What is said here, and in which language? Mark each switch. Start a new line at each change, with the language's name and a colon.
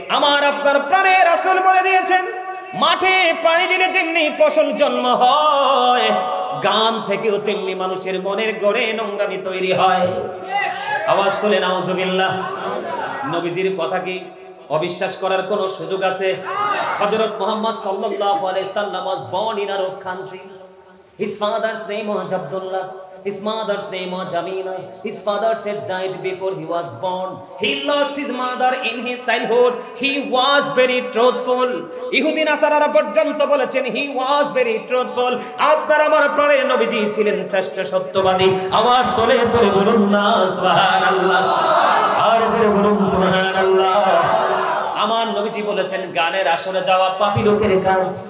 Bangla: আমার আপনার প্রাণের রাসূল বলে দিয়েছেন, মাঠে পানি দিলে যেমনি ফসল জন্ম হয়, গান থেকেও তেমনি মানুষের মনের গড়ে নোংরামি তৈরি হয়। আওয়াজ তুলে নাউজুবিল্লাহ। নবীজির কথা কি অবিশ্বাস করার কোন সুযোগ আছে?
English: হযরত মুহাম্মদ সাল্লাল্লাহু আলাইহি সাল্লাম was born in Arab country. His father's name was Abdullah. His mother's name was Jamila. His father had died before he was born. He lost his mother in his childhood. He was very truthful.
Bangla: ইহুদি নাসারারা পর্যন্ত বলেছেন
English: he was very truthful.
Bangla: আপনার আমার প্রাণের নবীজি ছিলেন শ্রেষ্ঠ সত্যবাদী। আওয়াজ তোলে তোলে বলুন না সুবহানাল্লাহ। আর জোরে বলুন সুবহানাল্লাহ। আমার নবীজি বলেছেন, গানের আসরে যাওয়া পাপী লোকের কাজ।